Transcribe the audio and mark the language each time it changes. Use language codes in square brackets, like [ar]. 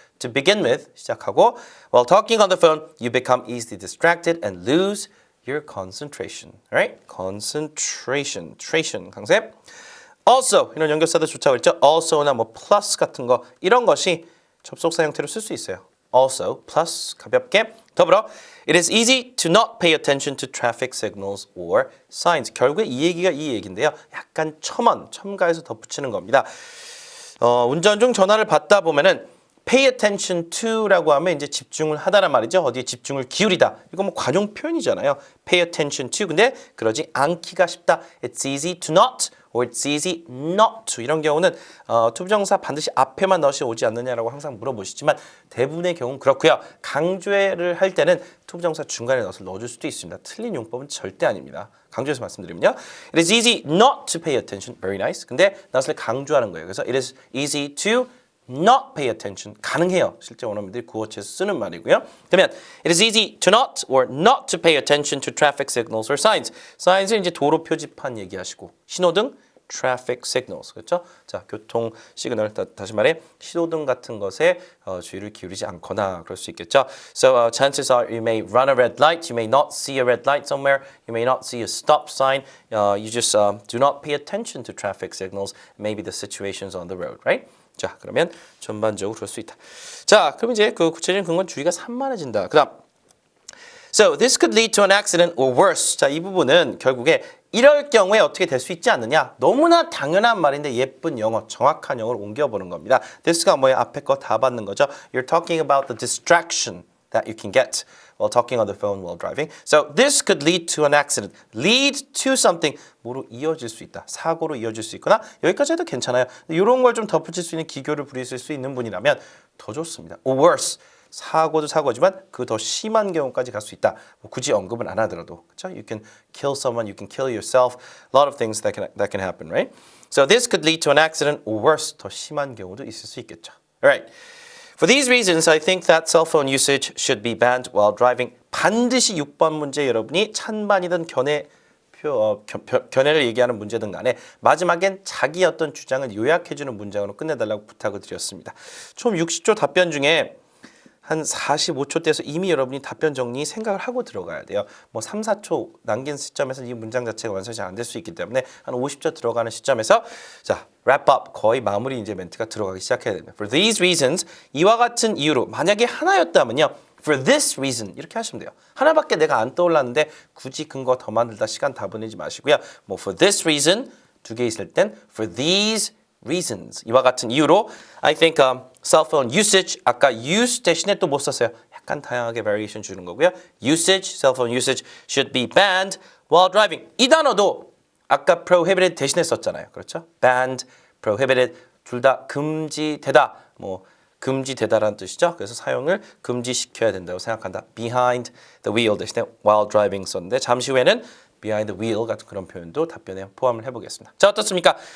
[en] To begin with [ko] 시작하고 [en] while talking on the phone, you become easily distracted and lose your concentration, right? [ko] concentration, 강세. also 이런 연결사들 좋다고 했죠. also나 뭐 plus 같은 거 이런 것이 접속사 형태로 쓸 수 있어요. also, plus 가볍게 더불어 [en] it is easy to not pay attention to traffic signals or signs. [ko] 결국에 이 얘기가 이 얘기인데요. 약간 첨가해서 덧붙이는 겁니다. 운전 중 전화를 받다 보면은 [en] pay attention to [ko] 라고 하면 이제 집중을 하다란 말이죠. 어디에 집중을 기울이다. 이거 뭐 관용 표현이잖아요. [en] pay attention to. [ko] 근데 그러지 않기가 쉽다. [en] It's easy to not or it's easy not to. [ko] 이런 경우는 투부정사 반드시 앞에만 넣으시 오지 않느냐라고 항상 물어보시지만 대부분의 경우는 그렇고요. 강조를 할 때는 투부정사 중간에 넣어줄 수도 있습니다. 틀린 용법은 절대 아닙니다. 강조해서 말씀드리면요. [en] It is easy not to pay attention. Very nice. [ko] 근데 나를 강조하는 거예요. [en] 그래서 it is easy to not pay attention. [ko] 가능해요. 실제 원어민들이 구어체에서 쓰는 말이고요. [en] 그러면 it is easy to not or not to pay attention to traffic signals or signs. [ko] signs은 이제 도로 표지판 얘기하시고 신호등 [en] traffic signals. [ko] 그렇죠? 자, 교통 시그널 다시 말해 신호등 같은 것에 주의를 기울이지 않거나 그럴 수 있겠죠. [en] So chances are you may run a red light, you may not see a red light somewhere, you may not see a stop sign. You just do not pay attention to traffic signals, maybe the situations on the road, right? [ko] 자, 그러면 전반적으로 그럴 수 있다. 자, 그럼 이제 그 구체적인 근거는 주의가 산만해진다. [en] 그다음, so this could lead to an accident or worse. [ko] 자, 이 부분은 결국에 이럴 경우에 어떻게 될 수 있지 않느냐. 너무나 당연한 말인데 예쁜 영어, 정확한 영어로 옮겨보는 겁니다. this가 뭐예요? 앞에 거 다 받는 거죠. [en] You're talking about the distraction that you can get while talking on the phone while driving. So this could lead to an accident. Lead to something. [ko] 뭐로 이어질 수 있다. 사고로 이어질 수 있거나 여기까지 해도 괜찮아요. 이런 걸 좀 덧붙일 수 있는 기교를 부리실 수 있는 분이라면 더 좋습니다. [en] Or worse. [ko] 사고도 사고지만 그 더 심한 경우까지 갈 수 있다. 뭐 굳이 언급은 안 하더라도. 그렇죠? [en] You can kill someone, you can kill yourself. A lot of things that can happen, right? So this could lead to an accident or worse. [ko] 더 심한 경우도 있을 수 있겠죠. [en] Alright. For these reasons, I think that cell phone usage should be banned while driving. [ko] 반드시 6번 문제 여러분이 찬반이든 견해를 얘기하는 문제든 간에 마지막엔 자기 어떤 주장을 요약해주는 문장으로 끝내달라고 부탁을 드렸습니다. 총 60초 답변 중에 한 45초 대에서 이미 여러분이 답변 정리 생각을 하고 들어가야 돼요. 뭐 3, 4초 남긴 시점에서 이 문장 자체가 완성이 잘 안 될 수 있기 때문에 한 50초 들어가는 시점에서 자, [en] wrap up, [ko] 거의 마무리 이제 멘트가 들어가기 시작해야 됩니다. [en] For these reasons, [ko] 이와 같은 이유로 만약에 하나였다면요. [en] For this reason [ko] 이렇게 하시면 돼요. 하나밖에 내가 안 떠올랐는데 굳이 근거 더 만들다 시간 다 보내지 마시고요. 뭐 [en] for this reason [ko] 두 개 있을 땐 [en] for these reasons [ko] 이와 같은 이유로 [en] I think cell phone usage [ko] 아까 use 대신에 또 못 썼어요. 약간 다양하게 variation 주는 거고요. [en] usage, cell phone usage should be banned while driving. [ko] 이 단어도 아까 prohibited 대신에 썼잖아요. 그렇죠? banned, prohibited 둘 다 금지되다. 뭐 금지되다라는 뜻이죠. 그래서 사용을 금지시켜야 된다고 생각한다. [en] behind the wheel [ko] 대신에 [en] while driving [ko] 썼는데 잠시 후에는 behind the wheel 같은 그런 표현도 답변에 포함을 해보겠습니다. 자, 어떻습니까?